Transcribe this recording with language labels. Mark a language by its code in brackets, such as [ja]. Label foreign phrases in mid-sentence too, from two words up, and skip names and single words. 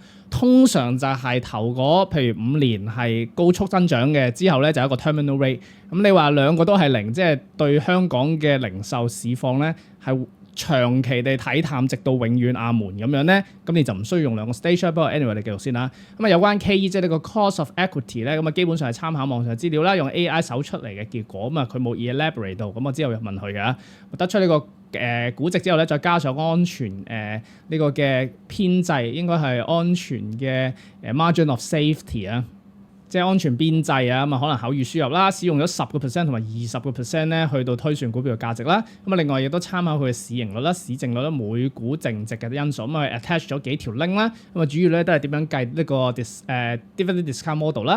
[yue] 通常就係頭嗰譬如5年係高速增長嘅，之後咧就有一個 [en] terminal rate。 [yue] 咁你話2個都係0，即係對香港嘅零售市況咧係長期地睇淡，直到永遠阿門咁樣咧，咁你就唔需要用2個 stage。不過 anyway 你繼續先啦。咁啊有關 KE 即係呢個 [en] cost of equity [yue] 咧，咁啊基本上係參考網上資料啦，用 AI 搜出嚟嘅結果，咁啊佢冇 elaborate 到，咁我之後又問佢嘅，得出呢個估值之後咧，再加上安全呢個嘅編制，應該係安全嘅 [en] margin of safety [yue] 啊。即係安全邊際啊，咁啊可能口語輸入啦，使用咗10% 同埋20% 咧，去到推算股票嘅價值啦。咁啊另外亦都參考佢嘅市盈率啦、市淨率啦、每股淨值嘅因素，咁啊 attach 咗幾條 link 啦。咁啊主要咧都係點樣計呢個 [en] dividend discount model [yue] 啦。